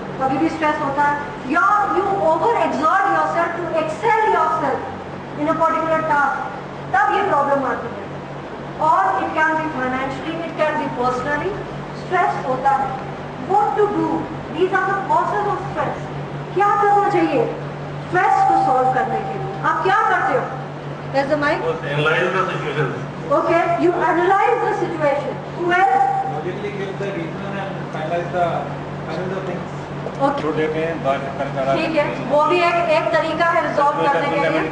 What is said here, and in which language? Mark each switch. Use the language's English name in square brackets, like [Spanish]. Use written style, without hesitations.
[Hindi] कभी भी स्ट्रेस होता है, या [English] you over exert yourself to excel yourself in a particular task, [Hindi] तब ये प्रॉब्लम आती है. [English] और it can be financially, it can be personally. [Hindi] Stress होता है. [English] What to do? These are the causes of stress. [Hindi] क्या करना चाहिए स्ट्रेस को सॉल्व करने के लिए? आप क्या करते हो? [English] There's the mic. Analyze the situation. Okay, you analyze the situation. Well, Logically give the reason and finalize the things. okay. [Hindi] छोटे में बात करना ठीक है, वो भी एक तरीका है रिजॉल्व करने के लिए.